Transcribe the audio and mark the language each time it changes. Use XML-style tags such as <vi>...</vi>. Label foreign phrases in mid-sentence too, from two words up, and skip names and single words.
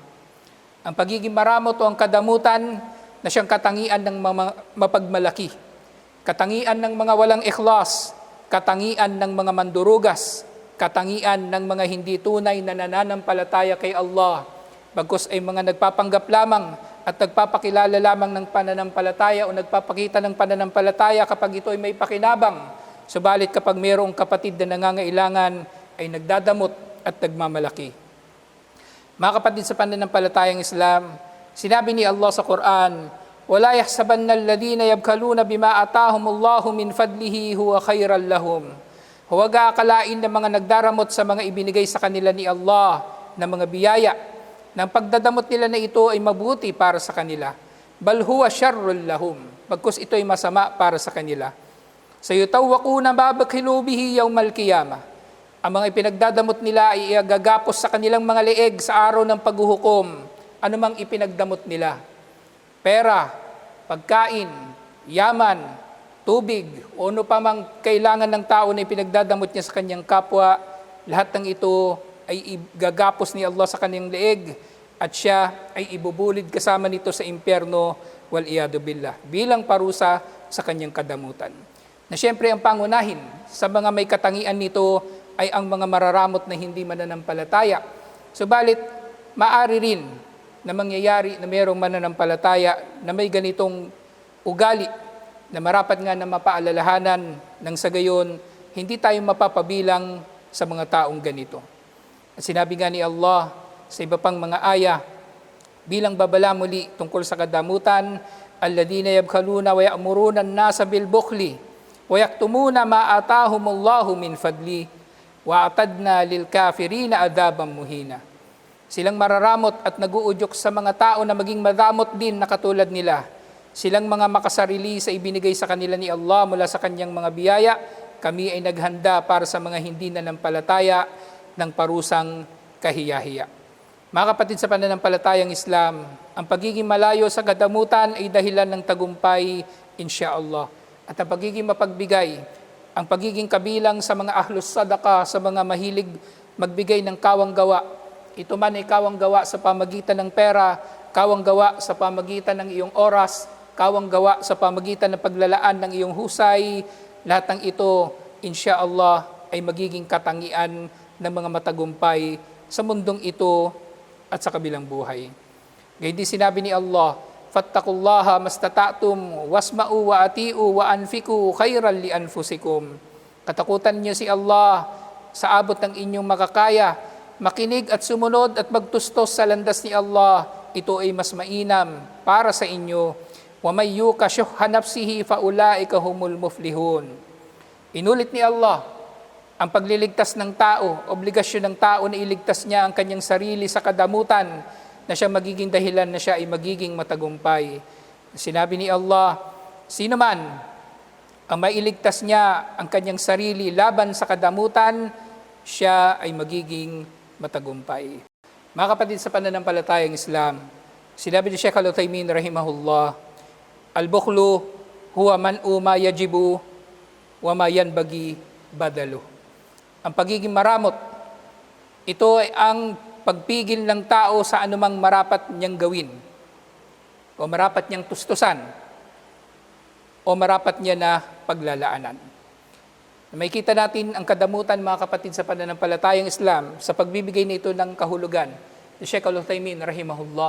<tl>Ang pagiging maramot o ang kadamutan na siyang katangian ng mapagmalaki, katangian ng mga walang ikhlas, katangian ng mga mandurugas, katangian ng mga hindi tunay na nananampalataya kay Allah, bagkus ay mga nagpapanggap lamang at nagpapakilala lamang ng pananampalataya o nagpapakita ng pananampalataya kapag ito ay may pakinabang. Subalit kapag mayroong kapatid na nangangailangan ay nagdadamot at nagmamalaki. Mga kapatid sa pananampalatayang Islam, sinabi ni Allah sa Quran,</tl> <ar>وَلَا يَحْسَبَنَّ الَّذِينَ يَبْخَلُونَ بِمَا آتَاهُمُ اللَّهُ مِنْ فَضْلِهِ هُوَ خَيْرًا لَهُمْ.</ar> <tl>Huwag aakalain ng mga nagdaramot sa mga ibinigay sa kanila ni Allah na mga biyaya. Nang pagdadamot nila na ito ay mabuti para sa kanila.</tl> <ar>بَلْ هُوَ شَرٌّ لَهُمْ.</ar> <tl>Bagkus ito ay masama para sa kanila.</tl> <ar>سَيُطَوَّقُونَ مَا بَخِلُوا بِهِ يَوْمَ الْقِيَامَةِ.</ar> <tl>Ang mga ipinagdadamot nila ay igagapos sa kanilang mga leeg sa araw ng paghuhukom, anumang ipinagdamot nila. Pera, pagkain, yaman, tubig, o ano pa mang kailangan ng tao na ipinagdadamot niya sa kanyang kapwa, lahat ng ito ay igagapos ni Allah sa kanyang leeg at siya ay ibubulid kasama nito sa impyerno,</tl> <ar>والعياذ بالله,</ar> <tl>bilang parusa sa kanyang kadamutan. Na siyempre ang pangunahin sa mga may katangian nito ay ang mga mararamot na hindi mananampalataya. Subalit, maaari rin na mangyayari na mayroong mananampalataya na may ganitong ugali na marapat nga na mapaalalahanan ng sa gayon, hindi tayo mapapabilang sa mga taong ganito. At sinabi nga ni Allah sa iba pang mga aya, bilang babala muli tungkol sa kadamutan,</tl> <ar>الذين يبخلون ويأمرون الناس بالبخل ويكتمون ما آتاهم الله من فضله وأعتدنا للكافرين عذابا مهينا.</ar> <tl>Silang mararamot at naguudyok sa mga tao na maging madamot din na katulad nila. Silang mga makasarili sa ibinigay sa kanila ni Allah mula sa kanyang mga biyaya. Kami ay naghanda para sa mga hindi nanampalataya ng parusang kahiyahiya. Mga kapatid sa pananampalatayang Islam, ang pagiging malayo sa kadamutan ay dahilan ng tagumpay, insyaallah. At ang pagiging mapagbigay, ang pagiging kabilang sa mga</tl> <ar>أهل الصدقة,</ar> <tl>sa mga mahilig magbigay ng kawang gawa. Ito man ay kawang gawa sa pamagitan ng pera, kawang gawa sa pamagitan ng iyong oras, kawang gawa sa pamagitan ng paglalaan ng iyong husay, lahat ng ito,</tl> <ar>إن شاء الله,</ar> <tl>ay magiging katangian ng mga matagumpay sa mundong ito at sa kabilang buhay. Gayun din sinabi ni Allah,</tl> <ar>فاتقوا الله ما استطعتم واسمعوا وأطيعوا وأنفقوا خيرا لأنفسكم.</ar> <tl>Katakutan niyo si Allah sa abot ng inyong makakaya, makinig at sumunod at magtustos sa landas ni Allah, ito ay mas mainam para sa inyo.</tl> <ar>ومن يوق شح نفسه فأولئك هم المفلحون.</ar> <tl>Inulit ni Allah ang pagliligtas ng tao, obligasyon ng tao na iligtas niya ang kanyang sarili sa kadamutan na siya magiging dahilan na siya ay magiging matagumpay. Sinabi ni Allah, sino man ang mailigtas niya ang kanyang sarili laban sa kadamutan, siya ay magiging matagumpay. Mga kapatid sa pananampalatayang Islam, sinabi ni Sheikh Al-Uthaymin rahimahullah,</tl> <ar>البخل هو منع ما يجب وما ينبغي بذله.</ar> <tl>Ang pagiging maramot, ito ay ang pagpigil ng tao sa anumang marapat niyang gawin o marapat niyang tustusan o marapat niya na paglalaanan. May kita natin ang kadamutan, mga kapatid sa pananampalatayang Islam, sa pagbibigay nito ng kahulugan ni Sheikh Al-Uthaymin rahimahullah.</tl>